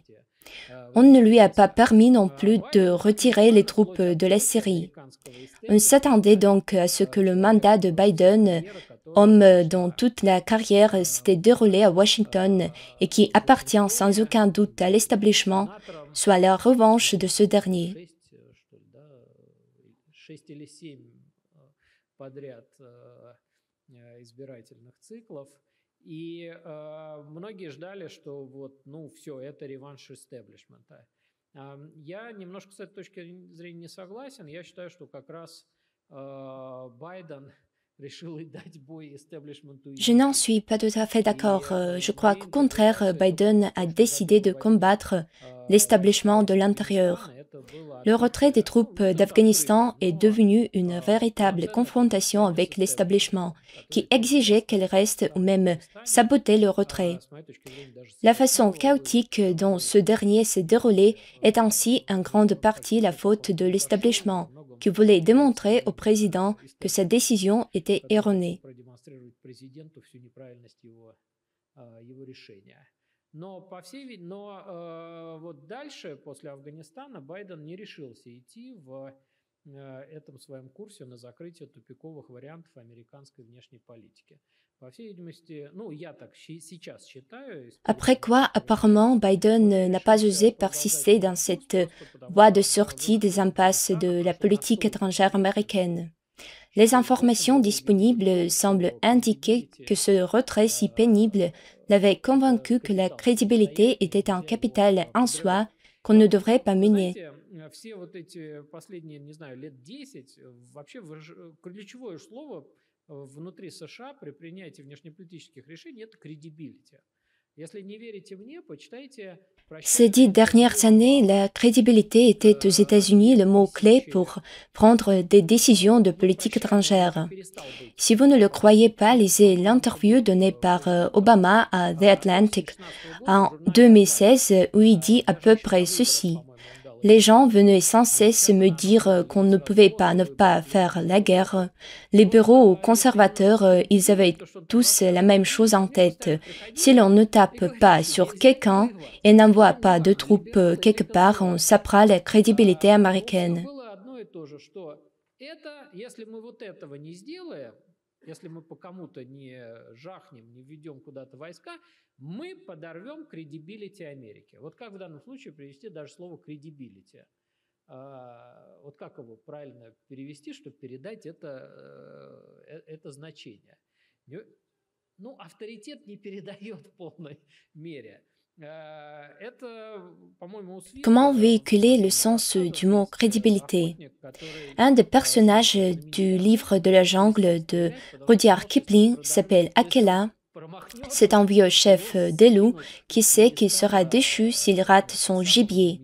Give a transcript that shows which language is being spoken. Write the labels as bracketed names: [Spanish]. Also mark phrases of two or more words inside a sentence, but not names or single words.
[French] On ne lui a pas permis non plus de retirer les troupes de la Syrie. On s'attendait donc à ce que le mandat de Biden, homme dont toute la carrière s'était déroulée à Washington et qui appartient sans aucun doute à l'establishment, soit la revanche de ce dernier. [Russian] И многие ждали, что вот, ну, все, это реванш истеблишмента. Я немножко с этой точки зрения не согласен. Я считаю, что как раз Байден решил дать бой истеблишменту. [French] Je n'en suis pas tout à fait d'accord. Je crois qu'au contraire, Biden a décidé de combattre l'establishment de l'intérieur. Le retrait des troupes d'Afghanistan est devenu une véritable confrontation avec l'establishment, qui exigeait qu'elles restent ou même saboter le retrait. La façon chaotique dont ce dernier s'est déroulé est ainsi en grande partie la faute de l'establishment, qui voulait démontrer au président que sa décision était erronée. [Russian] Но, по всей видимости, вот дальше, после Афганистана, Байден не решился идти в этом своем курсе на закрытие тупиковых вариантов американской внешней политики. По всей видимости, ну, я так сейчас считаю. [French] Après quoi, apparemment, Biden n'a pas osé persister dans cette voie de sortie des impasses de la politique étrangère américaine. Les informations disponibles semblent indiquer que ce retrait si pénible l'avait convaincu que la crédibilité était un capital en soi qu'on ne devrait pas mener. [Russian] Все вот эти последние, не знаю, лет 10, вообще ключевое слово внутри США при принятии внешнеполитических решений – это credibility. Если не верите мне, почитайте. [French] Ces 10 dernières années, la crédibilité était aux États-Unis le mot-clé pour prendre des décisions de politique étrangère. Si vous ne le croyez pas, lisez l'interview donnée par Obama à The Atlantic en 2016 où il dit à peu près ceci. Les gens venaient sans cesse me dire qu'on ne pouvait pas ne pas faire la guerre. Libéraux ou conservateurs, ils avaient tous la même chose en tête. Si l'on ne tape pas sur quelqu'un et n'envoie pas de troupes quelque part, on sapera la crédibilité américaine. [Russian] Если мы по кому-то не жахнем, не введем куда-то войска, мы подорвем credibility Америки. Вот как в данном случае привести даже слово credibility? Вот как его правильно перевести, чтобы передать это значение? Ну, авторитет не передает в полной мере. [French] Comment véhiculer le sens du mot crédibilité? Un des personnages du livre de la jungle de Rudyard Kipling s'appelle Akela. C'est un vieux chef des loups qui sait qu'il sera déchu s'il rate son gibier.